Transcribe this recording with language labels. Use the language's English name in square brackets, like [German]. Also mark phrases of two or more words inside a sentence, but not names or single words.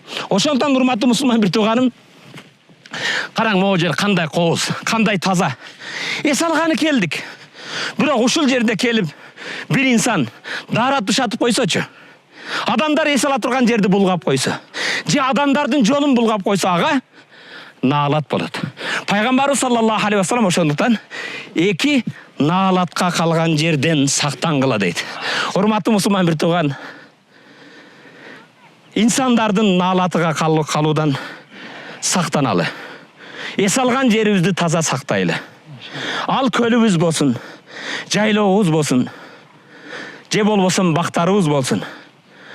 [Kyrgyz] Ошондон урматтуу мусулман бир тууганым, караң, могу жер кандай кооз, кандай таза. Эс алганы келдик. Бирок ушул жерде келип бир инсан дара тушатып койсочу, адамдар эс ала турган жерди булгап койсо, же адамдардын жолун булгап койсо, ага наалат болот. Пайгамбарыбыз [Arabic] صلى الله عليه وسلم [Kyrgyz] ошондуктан эки наалатка калган жерден сактангыла дейт. Урматтуу мусулман бир тууган, инсандардын наалатыга калуудан сактаналы. Эс алган жерибизди таза сактайлы. Ал көлүбүз болсун, жайлообуз болсун, же болбосо бактарыбыз болсун.